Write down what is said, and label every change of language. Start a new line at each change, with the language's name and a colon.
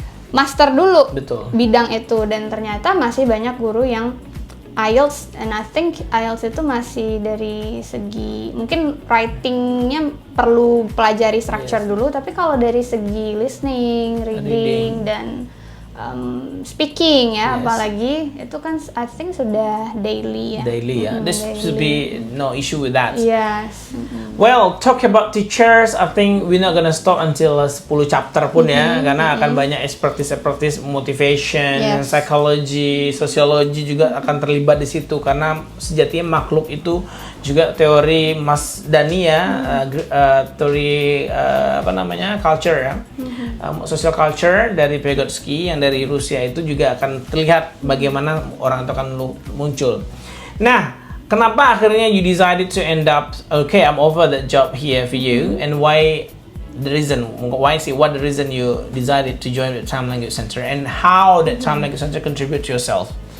Indonesian: master dulu bidang itu, dan ternyata masih banyak guru yang IELTS,
English: and I think
Indonesian: IELTS itu masih dari segi mungkin writing-nya perlu pelajari structure dulu, tapi kalau dari segi listening, reading dan speaking ya, apalagi itu kan I think sudah daily ya.
English: There should be no issue with that. Yes. Well, talk about teachers, I think we're not gonna stop until 10 chapter
Indonesian: pun ya, karena akan banyak
English: expertise motivation, Yes.
Indonesian: psychology, sosiologi juga akan terlibat di situ, karena sejatinya makhluk itu juga teori Mas Dani ya, teori apa namanya, culture ya, social culture dari Vygotsky yang dari Rusia itu juga akan terlihat bagaimana orang itu akan muncul. Nah, kenapa akhirnya
English: you decided to end up, okay, I'm over that job here for you, and what the reason you decided to join the Time Language Center, and how that Time Language Center contribute to yourself?